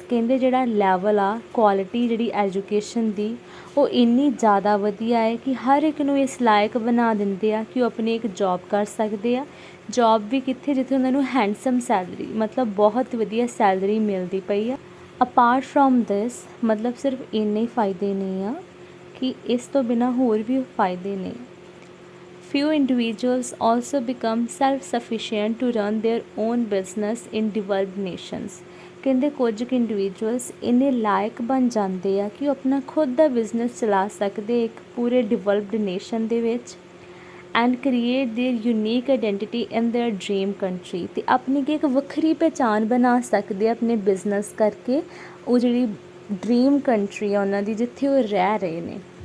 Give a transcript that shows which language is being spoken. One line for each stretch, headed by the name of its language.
Punjabi: ਕਹਿੰਦੇ ਜਿਹੜਾ ਲੈਵਲ ਆ ਕੁਆਲਿਟੀ ਜਿਹੜੀ ਐਜੂਕੇਸ਼ਨ ਦੀ ਉਹ ਇੰਨੀ ਜ਼ਿਆਦਾ ਵਧੀਆ ਹੈ ਕਿ ਹਰ ਇੱਕ ਨੂੰ ਇਸ ਲਾਇਕ ਬਣਾ ਦਿੰਦੇ ਆ ਕਿ ਉਹ ਆਪਣੀ ਇੱਕ ਜੋਬ ਕਰ ਸਕਦੇ ਆ। ਜੋਬ ਵੀ ਕਿੱਥੇ, ਜਿੱਥੇ ਉਹਨਾਂ ਨੂੰ ਹੈਂਡਸਮ ਸੈਲਰੀ, ਮਤਲਬ ਬਹੁਤ ਵਧੀਆ ਸੈਲਰੀ ਮਿਲਦੀ ਪਈ ਆ।
English: apart from this,
Punjabi: ਮਤਲਬ ਸਿਰਫ ਇੰਨੇ ਫਾਇਦੇ ਨਹੀਂ ਆ ਕਿ ਇਸ ਤੋਂ ਬਿਨਾਂ ਹੋਰ ਵੀ ਫਾਇਦੇ ਨੇ।
English: Few individuals also become self-sufficient to run their own business in developed nations.
Punjabi: ਕਹਿੰਦੇ ਕੁਝ ਕੁ ਇੰਡੀਵਿਜੂਅਲਸ ਇੰਨੇ ਲਾਇਕ ਬਣ ਜਾਂਦੇ ਆ ਕਿ ਉਹ ਆਪਣਾ ਖੁਦ ਦਾ ਬਿਜ਼ਨਸ ਚਲਾ ਸਕਦੇ ਇੱਕ ਪੂਰੇ ਡਿਵੈਲਪਡ ਨੇਸ਼ਨ ਦੇ ਵਿੱਚ।
English: and create their unique identity in their dream country,
Punjabi: ਅਤੇ ਆਪਣੀ ਕੀ ਇੱਕ ਵੱਖਰੀ ਪਹਿਚਾਣ ਬਣਾ ਸਕਦੇ ਆ ਆਪਣੇ ਬਿਜ਼ਨਸ ਕਰਕੇ ਉਹ ਜਿਹੜੀ ਡਰੀਮ ਕੰਟਰੀ ਆ ਉਹਨਾਂ ਦੀ, ਜਿੱਥੇ ਉਹ ਰਹਿ ਰਹੇ ਨੇ।